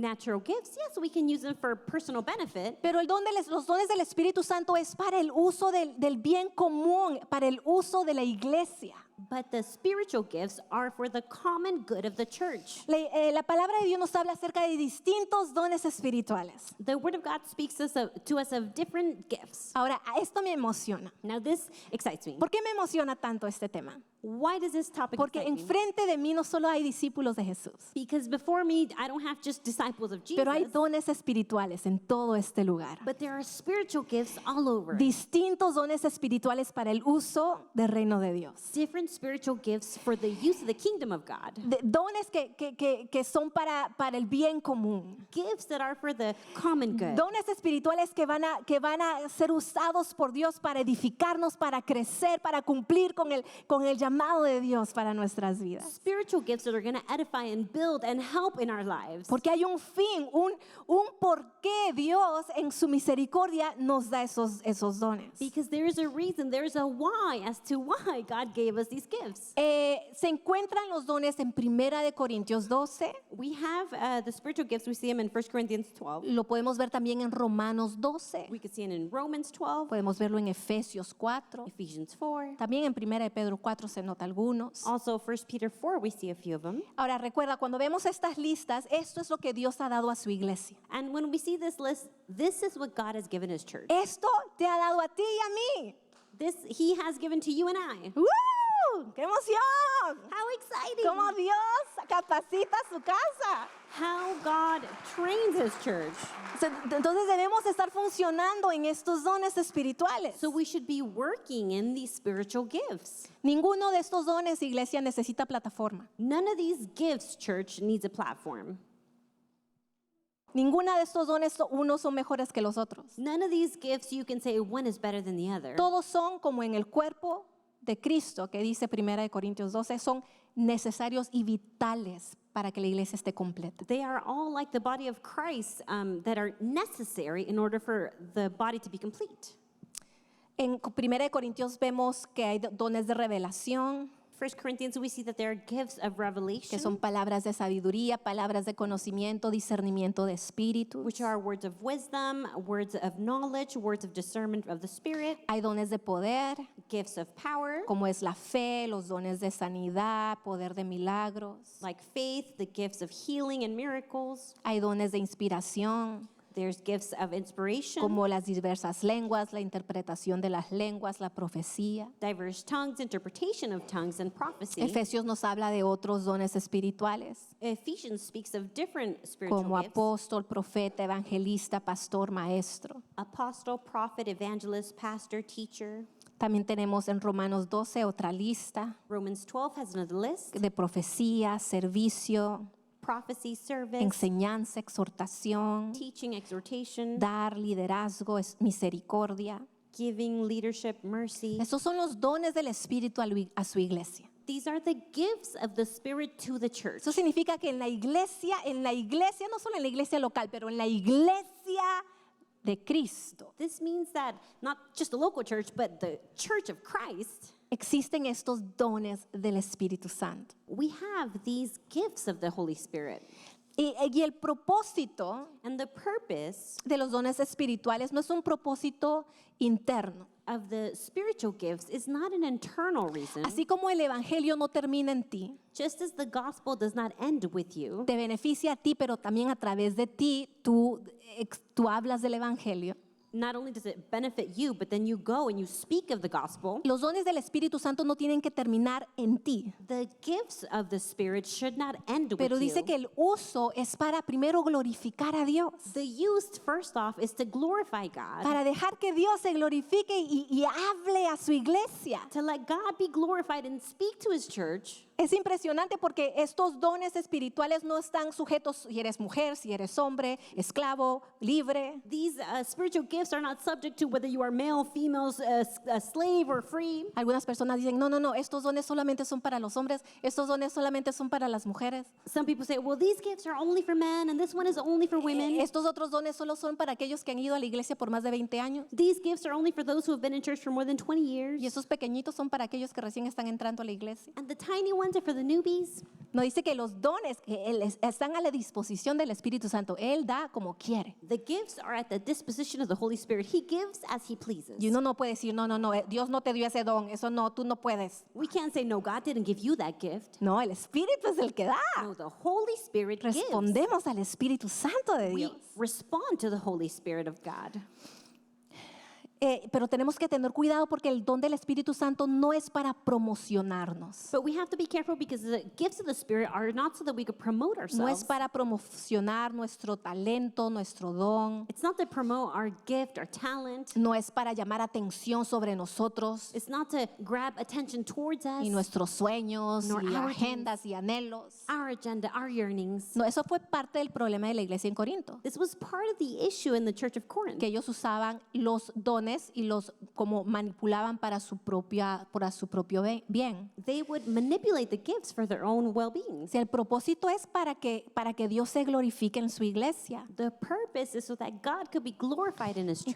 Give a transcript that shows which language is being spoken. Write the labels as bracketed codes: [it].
[en] Natural gifts, yes, we can use them for personal benefit. [es] Pero los dones del Espíritu Santo es para el uso del bien común, para el uso de la iglesia. [en] But the spiritual gifts are for the common good of the church. [es] La palabra de Dios nos habla acerca de distintos dones espirituales. [en] The Word of God speaks to us of different gifts. [es] Ahora, esto me emociona. [en] Now this excites me. [es] ¿Por qué me emociona tanto este tema? [en] Why does this topic [es] Porque [en] excite me? [es] enfrente de mí no solo hay discípulos de Jesús, [en] Because before me, I don't have just disciples of Jesus, [es] pero hay dones espirituales en todo este lugar. [en] but there are spiritual gifts all over. [es] Distintos dones espirituales para el uso del reino de Dios. [en] Different spiritual gifts for the use of the kingdom of God. [es] Dones que son para el bien común. [en] Gifts that are for the common good. [es] Dones espirituales que van a ser usados por Dios para edificarnos, para crecer, para cumplir con el llamado de Dios para nuestras vidas. [en] Spiritual gifts that are going to edify and build and help in our lives. [es] Porque hay un fin, un por qué Dios en su misericordia nos da esos dones. [en] Because there is a reason, there is a why as to why God gave us these gifts. [es] Se encuentran los dones en 1 de Corintios 12. [en] We have the spiritual gifts, we see them in 1 Corinthians 12. [es] Lo podemos ver también en Romanos 12. [en] We can see it in Romans 12, [es] Podemos verlo en Efesios 4. [en] Ephesians 4. [es] También en 1 de Pedro 4 se nota algunos. [en] Also, 1 Peter 4, we see a few of them. [es] Ahora recuerda, cuando vemos estas listas, esto es lo que Dios ha dado a su iglesia. [en] And when we see this list, this is what God has given His church. [es] Esto te ha dado a ti y a mí. [en] This He has given to you and I. [es] ¡Uh! ¡Qué emoción! [en] How exciting! [es] Cómo Dios capacita su casa. [en] How God trains His church. [es] Entonces debemos estar funcionando en estos dones espirituales. [en] So we should be working in these spiritual gifts. [es] Ninguno de estos dones, iglesia, necesita plataforma. [en] None of these gifts, church, needs a platform. [es] Ninguna de estos dones, unos son mejores que los otros. [en] None of these gifts you can say one is better than the other. [es] Todos son como en el cuerpo de Cristo, que dice 1 de Corintios 12, son necesarios y vitales para que la iglesia esté completa. [en] They are all like the body of Christ that are necessary in order for the body to be complete. [es] En 1 de Corintios vemos que hay dones de revelación, [en] 1 Corinthians, we see that there are gifts of revelation, [es] que son palabras de sabiduría, palabras de conocimiento, discernimiento de espíritus. [en] which are words of wisdom, words of knowledge, words of discernment of the Spirit, [es] Hay dones de poder, [en] gifts of power, [es] como es la fe, los dones de sanidad, poder de milagros. [en] like faith, the gifts of healing and miracles. [es] Hay dones de inspiración, [en] There's gifts of inspiration, [es] como las diversas lenguas, la interpretación de las lenguas, la profecía. [en] diverse tongues, interpretation of tongues, and prophecy. [es] Efesios nos habla de otros dones espirituales, [en] Ephesians speaks of different spiritual [es] como [en] gifts. [es] apóstol, profeta, evangelista, pastor, maestro. [en] Apostle, prophet, evangelist, pastor, teacher. [es] También tenemos en Romanos 12 otra lista [en] Romans 12 has another list: [es] de profecía, servicio, [en] prophecy, service, [es] enseñanza, exhortación, [en] teaching, exhortation, [es] dar, liderazgo, misericordia. [en] giving, leadership, mercy. [es] Esos son los dones del Espíritu a su iglesia. [en] These are the gifts of the Spirit to the church. [es] Eso significa que en la iglesia, no solo en la iglesia local, pero en la iglesia de Cristo, [en] This means that not just the local church, but the church of Christ, [es] existen estos dones del Espíritu Santo. [en] we have these gifts of the Holy Spirit. [es] Y el propósito [en] And the purpose [es] de los dones espirituales no es un propósito interno. [en] of the spiritual gifts is not an internal reason. [es] Así como el evangelio no termina en ti, [en] Just as the gospel does not end with you, [es] te beneficia a ti, pero también a través de ti tú hablas del evangelio. [en] not only does it benefit you, but then you go and you speak of the gospel. [es] Los dones del Espíritu Santo no tienen que terminar en ti, [en] The gifts of the Spirit should not end [es] pero [en] with [es] dice [en] you. [es] que el uso es para primero glorificar a Dios, [en] The use, first off, is to glorify God, [es] para dejar que Dios se glorifique y hable a su iglesia. [en] to let God be glorified and speak to His church. [es] Es impresionante porque estos dones espirituales no están sujetos si eres mujer, si eres hombre, esclavo, libre. [en] These spiritual gifts are not subject to whether you are male, female, a slave, or free. [es] Algunas personas dicen, no, estos dones solamente son para los hombres, estos dones solamente son para las mujeres. [en] Some people say, well, these gifts are only for men, and this one is only for women. [es] Estos otros dones solo son para aquellos que han ido a la iglesia por más de 20 años. [en] These gifts are only for those who have been in church for more than 20 years. [es] Y esos pequeñitos son para aquellos que recién están entrando a la iglesia. [en] And the tiny ones are for the newbies. [es] No dice que los dones que están a la disposición del Espíritu Santo. Él da como quiere. [en] The gifts are at the disposition of the Holy Spirit. He gives as He pleases. [es] Y uno no puede decir, no, Dios no te dio ese don. Eso no, tú no puedes. [en] We can't say, no, God didn't give you that gift. [es] No, el Espíritu es el que da. [en] No, the Holy Spirit gives. [es] Respondemos al Espíritu Santo de [en] We [es] Dios. [en] respond to the Holy Spirit of God. [es] Pero tenemos que tener cuidado porque el don del Espíritu Santo no es para promocionarnos. [en] But we have to be careful because the gifts of the Spirit are not so that we could promote [es] No [en] ourselves. [es] es para promocionar nuestro talento, nuestro don. [en] It's not to promote our gift, our talent. [es] No es para llamar atención sobre nosotros [en] It's not to grab attention towards us, [es] y nuestros sueños [en] Nor [es] y [en] our [es] agendas y anhelos. [en] our agenda, our yearnings. [es] No, eso fue parte del problema de la iglesia en Corinto, [en] This was part of the issue in the church of Corinth. [es] que ellos usaban los dones y los como manipulaban para su propio bien. [en] They would manipulate the gifts for their own well-being. [es] Si el propósito es para que Dios se glorifique en su iglesia. [en] The purpose is so that God could be glorified in His church.